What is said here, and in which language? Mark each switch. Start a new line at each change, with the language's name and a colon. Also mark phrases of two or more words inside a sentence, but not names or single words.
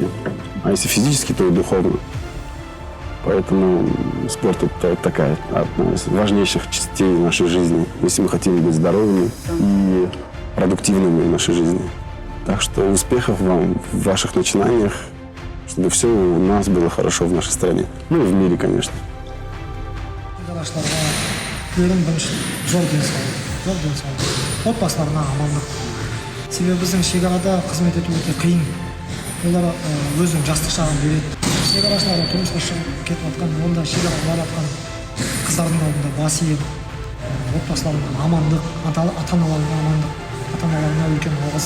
Russian: А если физически, то и духовно. Поэтому спорт – это такая одна из важнейших частей нашей жизни, если мы хотим быть здоровыми и продуктивными в нашей жизни. Так что успехов вам в ваших начинаниях, чтобы все у нас было хорошо в нашей стране. Ну и в мире, конечно.
Kazakh: Отбасыларына амандық. Себебі біздің шекарада қызмет ету өте қиын. Олар өзінің жастық шағын береді. Шекарашылар тұрмысқа шығып кетіп жатқан, онда шекара барып жатқан қыздардың алдында бас иіп, отбасыларына амандық, ата-аналарына амандық, ата-аналарына үлкен алғыс.